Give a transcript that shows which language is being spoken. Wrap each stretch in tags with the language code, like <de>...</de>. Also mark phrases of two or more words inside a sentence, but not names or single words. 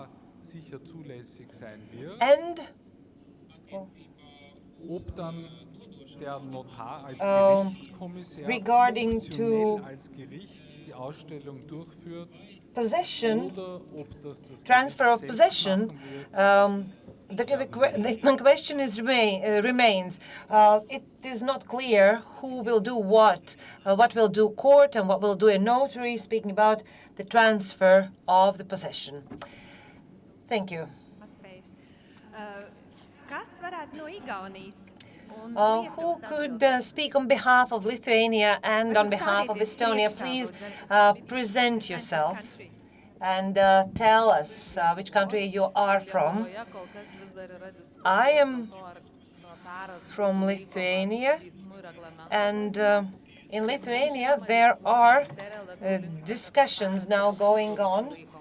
<en>and regarding to possession, transfer of possession, the question remains. It is not clear who will do what will do court and what will do a notary, speaking about the transfer of the possession. Thank you.</en> <lv>Kas varētu no Igaunijas?</lv> <en>Who could speak on behalf of Lithuania and on behalf of Estonia? Please present yourself and tell us which country you are from. I am from Lithuania, and in Lithuania there are discussions now going on.</en>